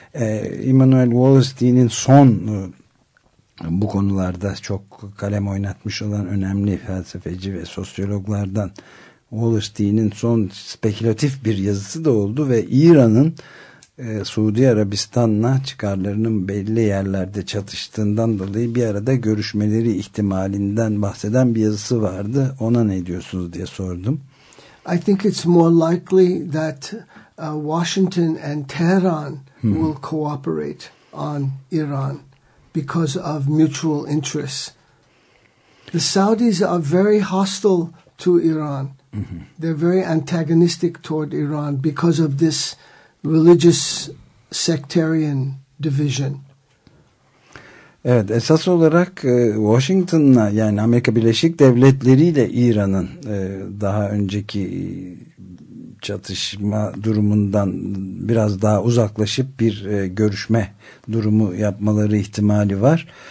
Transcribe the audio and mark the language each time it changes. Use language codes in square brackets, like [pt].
[tr] Emmanuel Wallerstein'in son bu konularda çok kalem oynatmış olan önemli felsefeci ve sosyologlardan Wallerstein'in son spekülatif bir yazısı da oldu ve İran'ın Suudi Arabistan'la çıkarlarının belli yerlerde çatıştığından dolayı bir arada görüşmeleri ihtimalinden bahseden bir yazısı vardı. Ona ne diyorsunuz diye sordum. [en] I think it's more likely that Washington and Tehran will cooperate on Iran because of mutual interests. The Saudis are very hostile to Iran. Mm-hmm. They're very antagonistic toward Iran because of this religious sectarian division. [tr] Evet, esas olarak Washington'la, yani Amerika Birleşik Devletleri ile İran'ın daha önceki çatışma durumundan biraz daha uzaklaşıp bir görüşme durumu yapmaları ihtimali var.